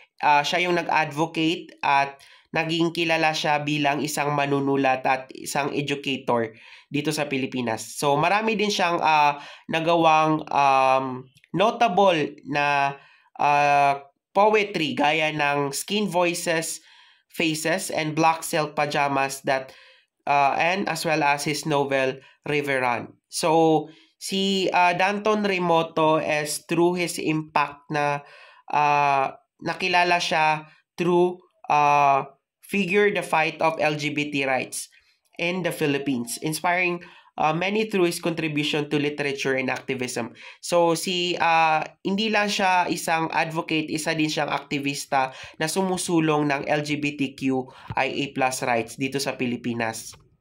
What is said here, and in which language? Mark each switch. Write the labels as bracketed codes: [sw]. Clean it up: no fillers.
[tl] Siya yung nag-advocate at naging kilala siya bilang isang manunulat at isang educator dito sa Pilipinas. So marami din siyang nagawang [en] notable na poetry gaya ng Skin Voices, Faces, and Black Silk Pajamas and as well as his novel Riverrun. So si Danton Remoto is through his impact [tl] na nakilala siya [en] through figure the fight of LGBT rights in the Philippines, inspiring many through his contribution to literature and activism. [tl] So hindi lang siya isang advocate, isa din siyang aktivista na sumusulong ng LGBTQIA+ rights dito sa Pilipinas.